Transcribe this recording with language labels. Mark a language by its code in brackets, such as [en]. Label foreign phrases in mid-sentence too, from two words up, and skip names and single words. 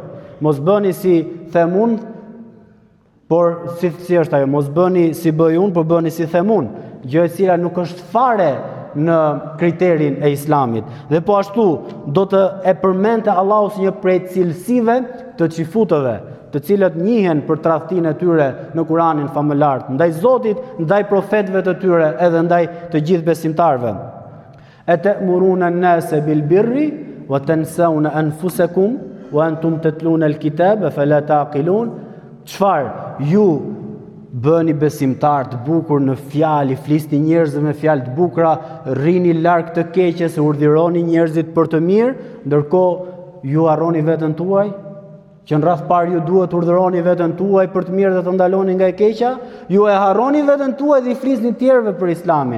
[sq] Mos bëni si them unë, por si është ajo, mos bëni si bëj unë, por bëni si them unë, gjë e cila nuk është fare në kriterin e Islamit. Dhe po ashtu do të e përmendte Allahu si një prej cilësive të xifutëve, të cilët njihen për tradhtinë e tyre në Kuranin famëlar, ndaj Zotit, ndaj profetëve të tyre, edhe ndaj të gjithë besimtarëve. [ar] أتأمرون الناس بالبر وتنسون أنفسكم وأنتم تتلون الكتاب فلا تعقلون. [sq] Çfarë? Ju bëni besimtar të bukur në fjalë, flisni njerëzve me fjalë të bukura, rrini larg të keqes, urdhëroni njerëzit për të mirë, ndërkohë ju harroni veten tuaj, që në radh parë ju duhet urdhëroni veten tuaj për të mirë dhe të ndaloni nga e keqja, ju e harroni veten tuaj dhe i flisni tjerëve për Islamin.